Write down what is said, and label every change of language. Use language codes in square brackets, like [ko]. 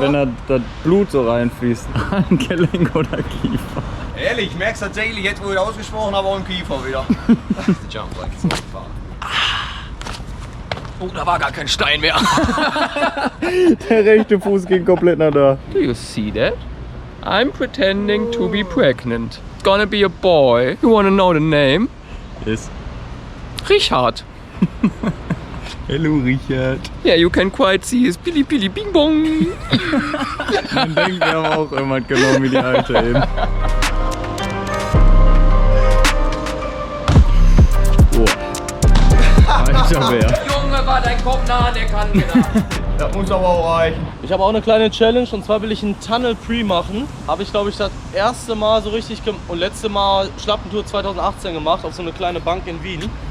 [de] wenn da das Blut so reinfließt. Handgelenk oder Kiefer. Ehrlich, ich merk's tatsächlich jetzt, wo ich ausgesprochen habe, auch im Kiefer wieder. [en] Jump like it's not far. [de] Oh, da war gar kein Stein mehr. Der rechte Fuß ging komplett nach da. [en] Do you see that? I'm pretending to be pregnant. It's gonna be a boy. You wanna know the name? Yes. Richard. Hello, Richard. Yeah, you can quite see his Pili Pili Bing Bong. [de] Man denkt, wir haben auch jemand genommen wie die Alte eben. Alter Bär. Junge, war dein Kopf nah an der Kante da. Das muss aber auch reichen. Ich habe auch eine kleine Challenge und zwar will ich einen Tunnel Pre machen. Habe ich glaube ich das erste Mal so richtig und letzte Mal Schlappentour 2018 gemacht auf so eine kleine Bank in Wien.